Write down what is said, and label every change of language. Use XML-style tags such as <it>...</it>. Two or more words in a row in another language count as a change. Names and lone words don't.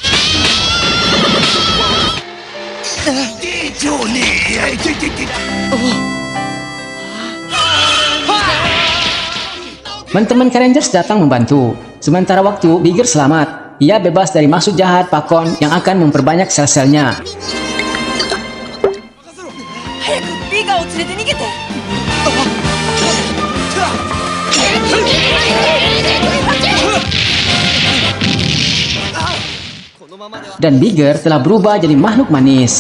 <id>Teman-teman Car Rangers datang membantu. Sementara waktu Bigger selamat. Ia bebas dari maksud jahat Pakon yang akan memperbanyak sel-selnya.</id> <ja>早くビガを連れて逃げて。</ja> <id>Dan Bigger telah berubah jadi makhluk manis.</id>